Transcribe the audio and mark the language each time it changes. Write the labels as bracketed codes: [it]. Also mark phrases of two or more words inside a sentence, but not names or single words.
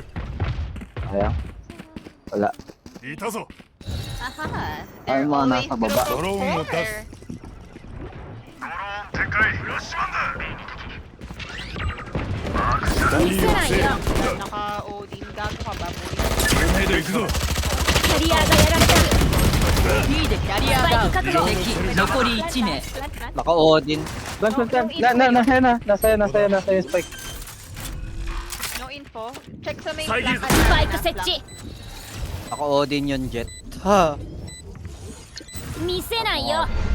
[tl] Ayan. Wala. [ja] いたぞ [tl] Aha. Ay, [en] They're [tl] mga [en] always [tl] nasa baba. [en] group of [tl] Drone mo, [en] four. [tl] tas. [ja] ドローン展開ラッシュマンだ見せないよ [tl] Naka-Odin. Gago ka ba, boy? [ja] グレネード行くぞキャリアがやられてる B でキャリアダウン敵残り1名 [en] Plant, plant. [tl] Naka-Odin. Nasa spike. [en] No info. [tl] Check sa main Sige. flank. [ja] スパイク設置 [tl] Naka-Odin yun, Jet. Ha! [ja] 見せないよ